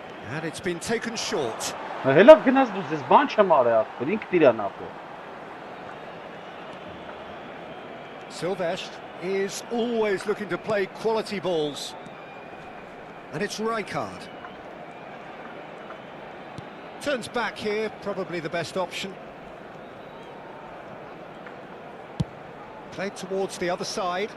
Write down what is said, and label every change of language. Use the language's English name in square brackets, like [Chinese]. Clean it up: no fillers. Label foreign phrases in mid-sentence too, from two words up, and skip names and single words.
[English] And it's been taken short. [Armenian] Հելավ գնաց դու ես բան չեմ արել ախպեր, ինքն իրա նապը։ [English] Silvestre is always looking to play quality balls. And it's Rijkaard. Turns back here, probably the best option. Played towards the other side.